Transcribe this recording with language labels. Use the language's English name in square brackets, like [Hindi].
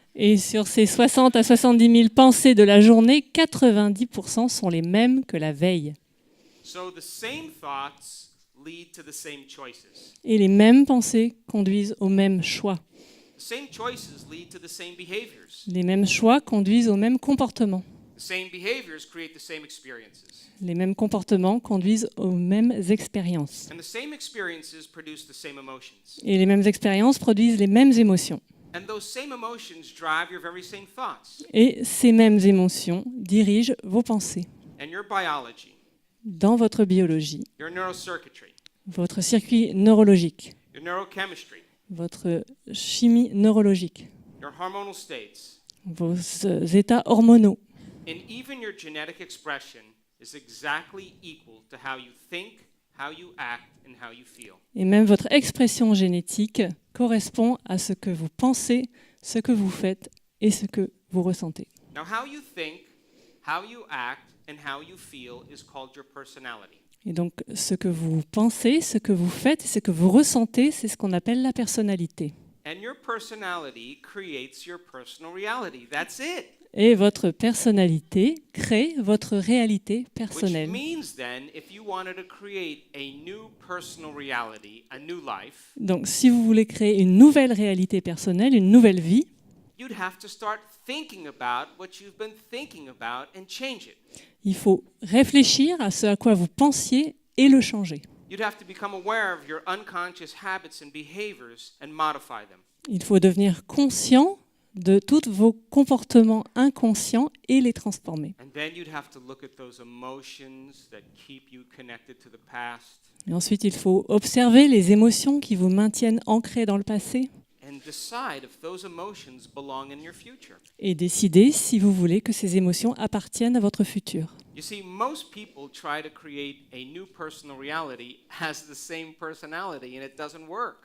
[French] Et sur ces 60 à 70 000 pensées de la journée, 90% sont les mêmes que la veille. [English] So the same thoughts lead to the same choices. [French] Et les mêmes pensées conduisent aux mêmes choix. [English] The same choices lead to the same behaviors. [French] Les mêmes choix conduisent aux mêmes comportements. [English] The same behaviors create the same experiences. [French] Les mêmes comportements conduisent aux mêmes expériences. [English] And the same experiences produce the same emotions. [French] Et les mêmes expériences produisent les mêmes émotions. [English] And those same emotions drive your very same thoughts. [French] Et ces mêmes émotions dirigent vos pensées. [English] And your biology, [French] Dans votre biologie, [English] your neurocircuitry, [French] votre circuit neurologique, [English] your neurochemistry, [French] votre chimie neurologique, [English] your hormonal states, [French] vos états hormonaux. [English] and even your genetic expression is exactly equal to how you think, how you act, and how you feel. [French] Et même votre expression génétique correspond à ce que vous pensez, ce que vous faites et ce que vous ressentez. [English] Now, how you think, how you act, and how you feel is called your personality. [French] Et donc, ce que vous pensez, ce que vous faites et ce que vous ressentez, c'est ce qu'on appelle la personnalité. [English] And your personality creates your personal reality. That's it. [French] Et votre personnalité crée votre réalité [English] Which [French] personnelle. [English] means then, if you wanted to create a new personal reality, a new life, [French] Donc, si vous voulez créer une nouvelle réalité personnelle, une nouvelle vie, [English] you'd have to start thinking about what you've been thinking about and change it. [French] il faut réfléchir à ce à quoi vous pensiez et le changer. [English] You'd have to become aware of your unconscious habits and behaviors and modify them. [French] Il faut devenir conscient de tous vos comportements inconscients et les transformer. [English] And then you'd have to look at those emotions that keep you connected to the past [French] Et ensuite, il faut observer les émotions qui vous maintiennent ancrés dans le passé [English] and decide if those emotions belong in your future. [French] et décider si vous voulez que ces émotions appartiennent à votre futur. [English] You see, most people try to create a new personal reality as the same personality, and it doesn't work.